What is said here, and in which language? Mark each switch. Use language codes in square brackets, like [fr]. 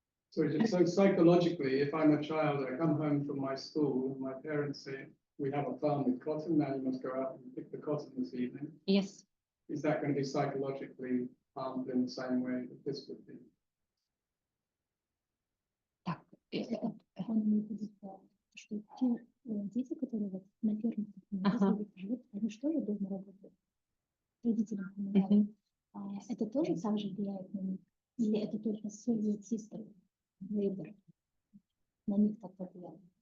[en] So psychologically, if I'm a child, I come home from my school, my parents say, we have a farm with cotton, now you must go out and pick the cotton this evening. Yes. Is that going to be psychologically harmed in the same way that this would be? [ru] Так. Он имеет в виду, что те дети, которые вот на первом ступени живут, они же тоже дома работают, родителям помогают. Это тоже так же влияет на них? Или это только [en] Soviet system labor [ru] на них так повлияло?